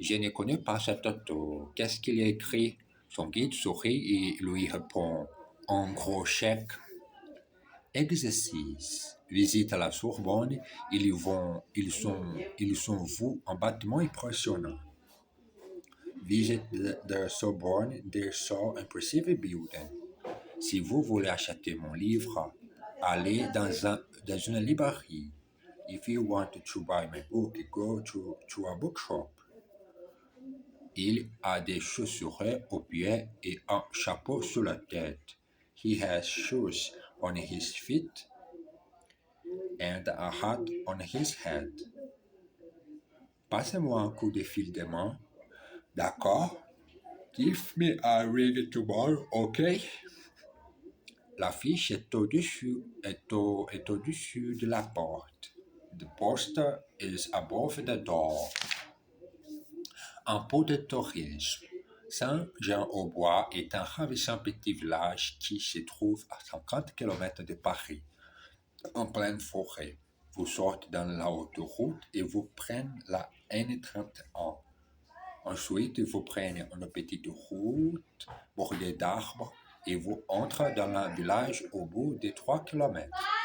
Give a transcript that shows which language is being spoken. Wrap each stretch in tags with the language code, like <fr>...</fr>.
<fr>Je ne connais pas cet auteur. Qu'est-ce qu'il a écrit? Son guide sourit et lui répond « Un gros chèque ». Exercice. Visite à la Sorbonne, ils sont vus un bâtiment impressionnant.</fr> <en>Visit the Sorbonne, they saw impressive building.</en> <fr>Si vous voulez acheter mon livre, allez dans une librairie.</fr> <en>If you want to buy my book, go to a bookshop.</en> <fr>Il a des chaussures aux pieds et un chapeau sur la tête.</fr> <en>He has shoes on his feet and a hat on his head.</en> <fr>Passez-moi un coup de fil demain. D'accord?</fr> <en>Give me a ring tomorrow, okay?</en> <fr>L'affiche est au-dessus de la porte.</fr> <en>The poster is above the door.</en> <fr>Un peu de tourisme. Saint-Jean-au-Bois est un ravissant petit village qui se trouve à 50 km de Paris. en pleine forêt. Vous sortez dans la autoroute et vous prenez la N31. Ensuite, vous prenez une petite route bordée d'arbres et vous entrez dans un village au bout de 3 kilomètres.</fr>